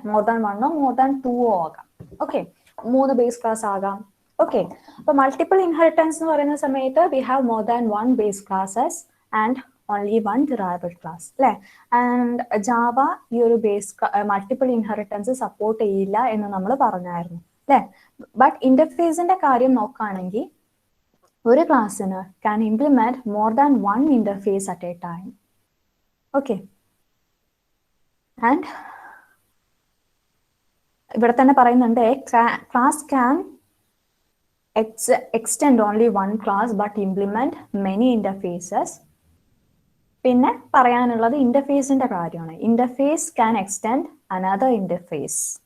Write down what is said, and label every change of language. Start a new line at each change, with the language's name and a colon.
Malayalam: More than 1ഓ more than 2ഓ ആകാം. Okay, 3 base class ആകാം. Okay, അപ്പൊ മൾട്ടിപ്പിൾ ഇൻഹെറിറ്റൻസ് എന്ന് പറയുന്ന സമയത്ത്
English: we have more than 1 base classes and only 1 derived class
Malayalam: അല്ലെ. ആൻഡ് ജാവ ഈ ഒരു ബേസ് മൾട്ടിപ്പിൾ ഇൻഹെറിറ്റൻസ് സപ്പോർട്ട് ചെയ്യില്ല എന്ന് നമ്മൾ പറഞ്ഞായിരുന്നു അല്ലെ. ബട്ട് ഇന്റർഫേസിന്റെ കാര്യം നോക്കുകയാണെങ്കിൽ ഒരു ക്ലാസ്സിന്
English: can implement more than one interface at a time. Okay. And
Malayalam: ഇവിടെ തന്നെ പറയുന്നുണ്ട്,
English: class can extend only one class but implement many interfaces.
Malayalam: പിന്നെ പറയാനുള്ളത് ഇന്റർഫേസിന്റെ കാര്യമാണ്.
English: Interface can extend another interface.